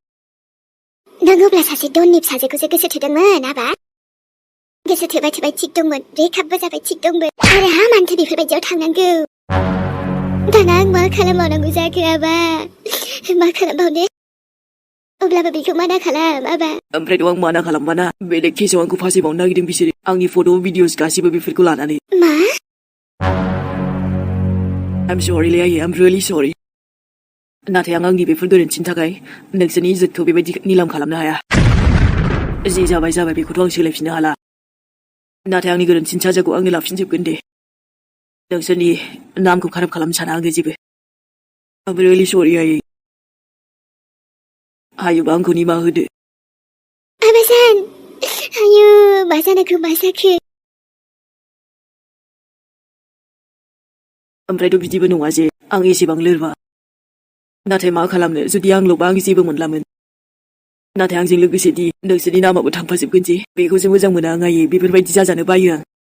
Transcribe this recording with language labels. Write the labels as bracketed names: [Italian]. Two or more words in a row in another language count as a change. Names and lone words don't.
[Bodo] नों अब्ला सासे दननि फिसाजोखौसो गोसो थोदोंमोन आबा गोसो थोबाय थिग दंमोन ब्रेकआपबो जाबाय थिग दंमोन आरो मानोथो बेफोरबायदियाव थांनांगौ दाना आं मा खालामबावनांगौ जाखो आबा मा खालामबावनो अब्लाबो बेखौ माना खालाम आबा ओमफ्रायथ' आं माना खालामबाना बेलेग केसाव आंखौ फासायबावनो नागिरदों बिसोरो आंनि [English] photo videos [Bodo] गासिबो बेफोरखौ लानानै मा [English] I'm sorry [Bodo] लै आयै [English] I'm really sorry [Bodo] नाथाय आं आंनि बेफोर गोरोन्थिनि थाखाय नोंसोरनि इज्जतखौ बेबायदि निलाम खालामनो हाया जि जाबाय बेखौथ' आं सोलायफिननो हाला नाथाय आंनि गोरोन्थिनि साजाखौ आंनो लाफिनजोबगोन दे नोंसोरनि नामखौ खाराब खालामनो साना आङो जेबो [English] I'm really sorry [Bodo] आयै हायोबा आंखौ निमाहा होदो 아유, 마사나그 마사크. ओमफ्रायथ' बिदिबो नङा जे आं एसेबां लोरबां नाथाय मा खालामनो जुदि आंल'बा आं जेबो मोनलामोन नाथाय आंजों लोगोसे दि नोंसोरनि नामाबो थांफाजोबगोन जे बेखौसो मोजां मोना आं आयै बेफोरबायदि जाजानो बायो आं